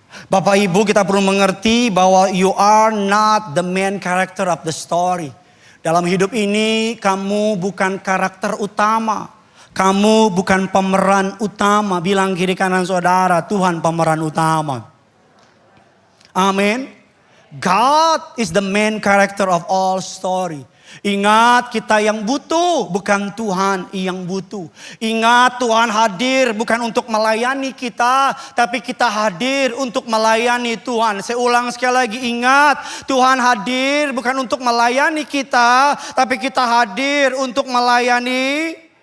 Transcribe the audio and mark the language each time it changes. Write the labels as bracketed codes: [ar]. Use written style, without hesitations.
[id] Bapak Ibu kita perlu mengerti bahwa [en] you are not the main character of the story. [id] Dalam hidup ini kamu bukan karakter utama. Kamu bukan pemeran utama. Bilang kiri kanan saudara, Tuhan pemeran utama. [en] Amin. God is the main character of all story. [id] Ingat kita yang butuh, bukan Tuhan yang butuh. Ingat Tuhan hadir bukan untuk melayani kita, tapi kita hadir untuk melayani Tuhan. Saya ulang sekali lagi, ingat Tuhan hadir bukan untuk melayani kita, tapi kita hadir untuk melayani.